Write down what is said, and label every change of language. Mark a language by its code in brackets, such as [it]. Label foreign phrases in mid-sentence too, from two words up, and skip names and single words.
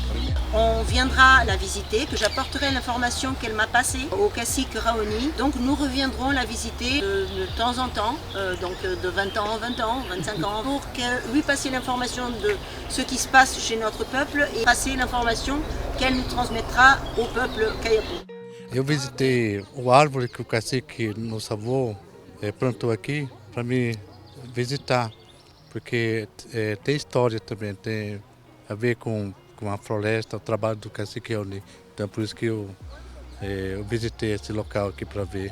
[fr] On viendra la visiter, que j'apporterai l'information qu'elle m'a passée au cacique Raoni. Donc nous reviendrons la visiter de temps en temps, donc de 20 ans en 20 ans, 25 ans, pour lui passer l'information de ce qui se passe chez notre peuple et passer l'information qu'elle nous transmettra au peuple Kayapo. [pt] Eu visitei o árvore que o cacique nos salvou, plantou aqui para me visitar, porque tem história também, tem a ver com a floresta, o trabalho do cacique Raoni. Então por isso que eu visitei esse local aqui para ver.